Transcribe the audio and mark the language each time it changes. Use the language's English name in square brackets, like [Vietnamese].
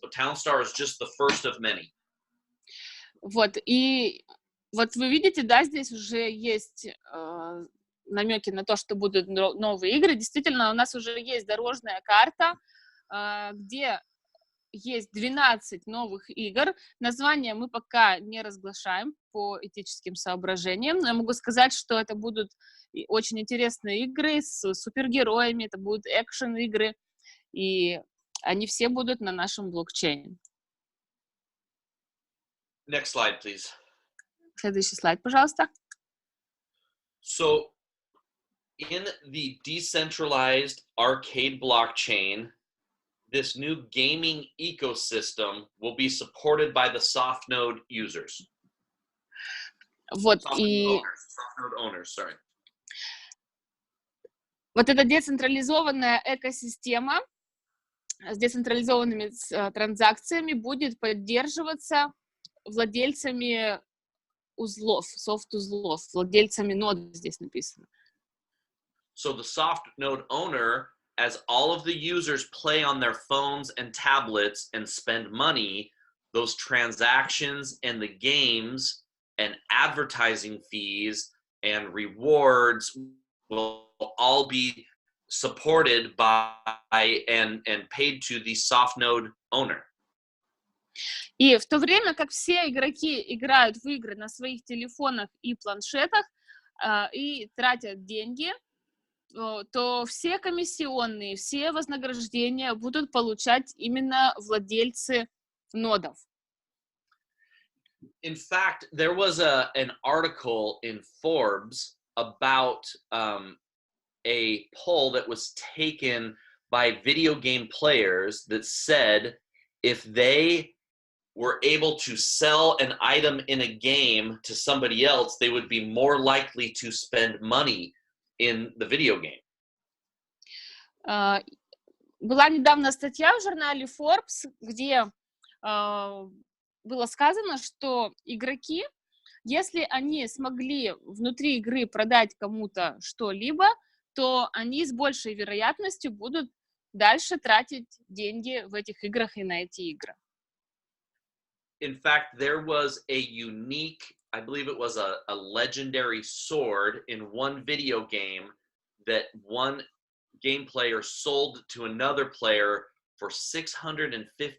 [English] Townstar is just the first of many. [Russian] Вот, и вот вы видите, да, здесь уже есть намеки на то, что будут новые игры. Действительно, у нас уже есть дорожная карта, где есть 12 новых игр. Названия мы пока не разглашаем по этическим соображениям, но я могу сказать, что это будут очень интересные игры с супергероями, это будут экшен-игры, и они все будут на нашем блокчейне. [English] Next slide, please. [Russian] Следующий слайд, пожалуйста. [English] So, in the decentralized arcade blockchain, this new gaming ecosystem will be supported by the soft node users. [Russian] Вот, [English] Soft [Russian] и... [English] node owners, sorry. [Russian] Вот эта децентрализованная экосистема с децентрализованными транзакциями будет поддерживаться владельцами узлов, софт-узлов, владельцами нод здесь написано. [English] So the soft node owner, as all of the users play on their phones and tablets and spend money, those transactions and the games and advertising fees and rewards will all be supported by and paid to the soft node owner. [Russian] И в то время как все игроки играют в игры на своих телефонах и планшетах и тратят деньги, то все комиссионные, все вознаграждения будут получать именно владельцы нодов. [English] In fact, there was an article in Forbes about a poll that was taken by video game players that said if they were able to sell an item in a game to somebody else, they would be more likely to spend money in the video game. [Russian] Была недавно статья в журнале Forbes, где было сказано, что игроки, если они смогли внутри игры продать кому-то что-либо, то они с большей вероятностью будут дальше тратить деньги в этих играх и на эти игры. [English] In fact, there was a unique, I believe it was a legendary sword in one video game that one game player sold to another player for $650,000.